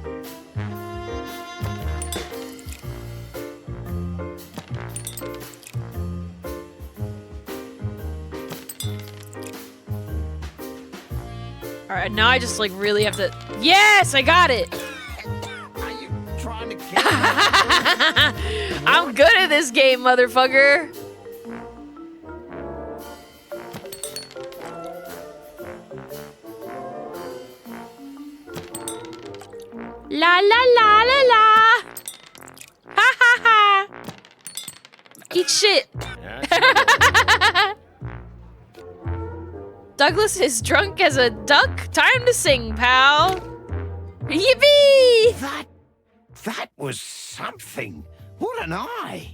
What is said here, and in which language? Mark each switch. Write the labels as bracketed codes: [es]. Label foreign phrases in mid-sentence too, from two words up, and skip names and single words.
[en] Alright, now I just like really have to... Yes! I got it! Are you trying to kill me? I'm good at this game, motherfucker! La la la la la! Ha ha ha! Eat shit! Douglas is drunk as a duck. Time to sing, pal! Yippee! That was something. What an eye.